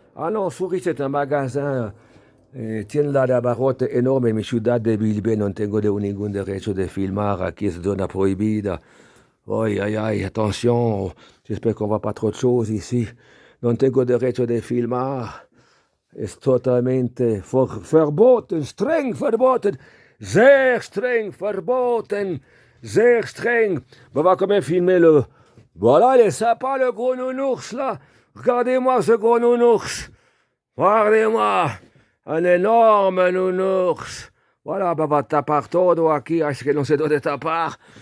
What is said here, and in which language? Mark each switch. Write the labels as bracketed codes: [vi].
[fr] Ah non, Souris c'est un magasin. [es] Tienda de abarrotes enorme en mi ciudad de Bilbao, non tengo ningún derecho de filmar, aquí es zona prohibida. [fr] Ay, attention, j'espère qu'on ne voit pas trop de choses ici. [es] Non tengo derecho de filmar, es totalmente verboten, [de] streng verboten, sehr streng verboten, sehr streng. [fr] On va quand même filmer le... Voilà, il est sympa le gros nounours là. Regardez-moi ce gros nounours. Regardez-moi. Un énorme nounours. [es] Voilà, va tapar todo aquí, así que no sé dónde tapar.